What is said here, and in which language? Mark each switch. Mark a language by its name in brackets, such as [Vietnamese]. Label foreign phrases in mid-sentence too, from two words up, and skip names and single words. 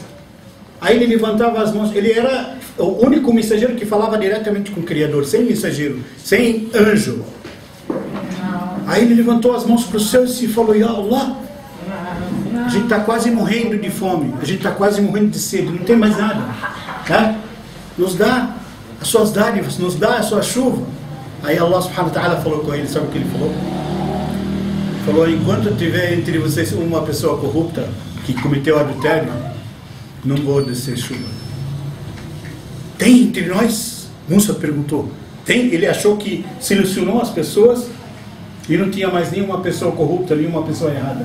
[Portuguese] Aí ele levantava as mãos, ele era o único mensageiro que falava diretamente com o Criador, sem mensageiro, sem anjo. Aí ele levantou as mãos para o céu e falou: [Arabic] يا الله, [Portuguese] a gente está quase morrendo de fome, a gente está quase morrendo de sede, não tem mais nada. Tá? Nos dá as suas dádivas, nos dá a sua chuva. Aí [Arabic] الله سبحانه وتعالى [Portuguese] falou com ele, sabe o que ele falou? Falou: enquanto tiver entre vocês uma pessoa corrupta que cometeu adultério, não vou descer chuva. Tem entre nós? Musa perguntou. Tem? Ele achou que selecionou as pessoas e não tinha mais nenhuma pessoa corrupta, nenhuma pessoa errada.